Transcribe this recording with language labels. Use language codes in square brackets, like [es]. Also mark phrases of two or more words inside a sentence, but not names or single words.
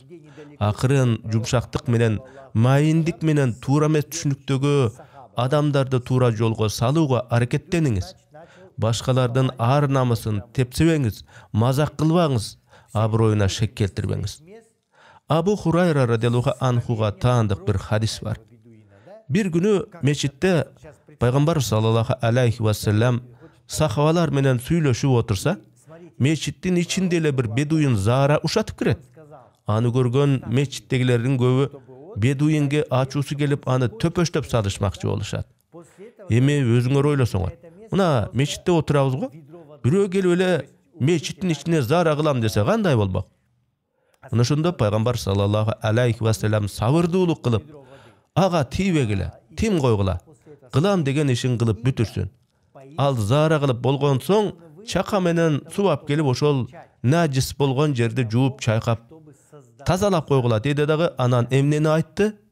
[ky] Акырын жумшактык менен, майындык менен туура эмес түшүнүктөгү адамдарды туура жолго салууга аракеттениңиз. Башкалардын ар намысын тепсебеңиз, мазак кылбаңыз, аброюна шек келтирбеңиз. Абу Хурайра [ar] رضي الله عنه [ky] таандык бир хадис бар. Бир күнү мечитте пайгамбар [ar] صلى الله عليه وسلم [ky] сахабалар менен сүйлөшүп отурса, мечиттин ичинде эле бир бедуин заара ушатып кирет. Аны көргөн мечиттегилердин көбү бедуинге ачуусу келип аны төпөштөп салышмакчы болушат. Эми өзүңөр ойлосоңор, мына мечитте отурабыз го, бирөө келип эле мечиттин ичине заара кылам десе кандай болмок? Мына ошондо пайгамбар [ar] صلى الله عليه وسلم [ky] сабырдуулук кылып, ага тийбегиле, тим койгула, кылам деген ишин кылып бүтүрсүн. Ал заара кылып болгон соң чака менен субап келип ошол нажис болгон жерди жууп чайкап тазалап койгула деди дагы. Анан эмнени айтты?